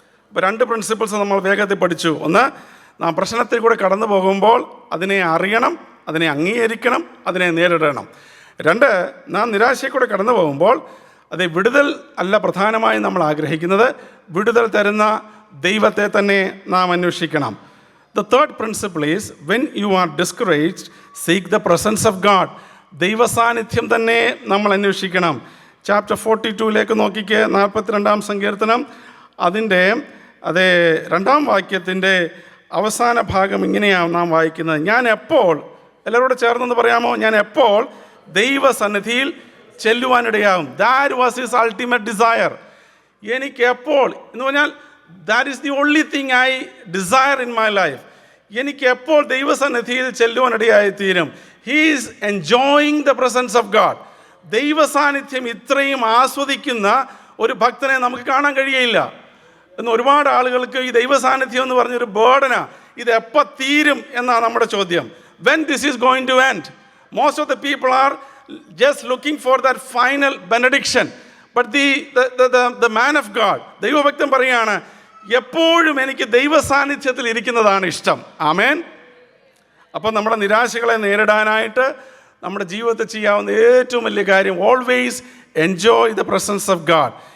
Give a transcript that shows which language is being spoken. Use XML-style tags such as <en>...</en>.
<ml>ഇപ്പോൾ 2 പ്രിൻസിപ്പിൾസ് നമ്മൾ വേഗത്തിൽ പഠിച്ചു. ഒന്ന്, നാം പ്രശ്നത്തിൽ കൂടെ കടന്നു പോകുമ്പോൾ അതിനെ അറിയണം, അതിനെ അംഗീകരിക്കണം, അതിനെ നേരിടണം. 2, നാം നിരാശയിൽ കൂടെ കടന്നു പോകുമ്പോൾ അത് വിടുതൽ അല്ല പ്രധാനമായും നമ്മൾ ആഗ്രഹിക്കുന്നത്, വിടുതൽ തരുന്ന ദൈവത്തെ തന്നെ നാം അന്വേഷിക്കണം.</ml> <en>The third principle is, when you are discouraged, seek the presence of God.</en> <ml>ദൈവസാന്നിധ്യം തന്നെ നമ്മൾ അന്വേഷിക്കണം. ചാപ്റ്റർ 42 നോക്കിക്ക്, 42-ാം സങ്കീർത്തനം, അതിൻ്റെ 2-ാം വാക്യത്തിൻ്റെ അവസാന ഭാഗം ഇങ്ങനെയാണ് നാം വായിക്കുന്നത്. ഞാൻ എപ്പോൾ, എല്ലാവരോടും ചേർന്നെന്ന് പറയാമോ, ഞാൻ എപ്പോൾ ദൈവസന്നിധിയിൽ ചെല്ലുവാനിടയാകും.</ml> <en>That was his ultimate desire.</en> <ml>എനിക്ക് എപ്പോൾ എന്ന് പറഞ്ഞാൽ</ml> <en>That is the only thing I desire in my life.</en> <ml>എനിക്ക് എപ്പോൾ ദൈവസന്നിധിയിൽ ചെല്ലുവാനിടയായി തീരും.</ml> <en>He is enjoying the presence of God.</en> <ml>ദൈവസാന്നിധ്യം ഇത്രയും ആസ്വദിക്കുന്ന ഒരു ഭക്തനെ നമുക്ക് കാണാൻ കഴിയില്ല. എന്ന് ഒരുപാട് ആളുകൾക്ക് ഈ ദൈവസാന്നിധ്യം എന്ന് പറഞ്ഞൊരു ബേർഡനാ. ഇത് എപ്പോൾ തീരും എന്നാണ് നമ്മുടെ ചോദ്യം.</ml> <en>When this is going to end? Most of the people are just looking for that final benediction. But the man of God,</en> <ml>ദൈവഭക്തൻ പറയാണ്, എപ്പോഴും എനിക്ക് ദൈവസാന്നിധ്യത്തിൽ ഇരിക്കുന്നതാണ് ഇഷ്ടം. ആമേൻ. അപ്പം നമ്മുടെ നിരാശകളെ നേരിടാനായിട്ട് നമ്മുടെ ജീവിതത്തിൽ ചെയ്യാവുന്ന ഏറ്റവും വലിയ കാര്യം,</ml> <en>Always enjoy the presence of God.</en>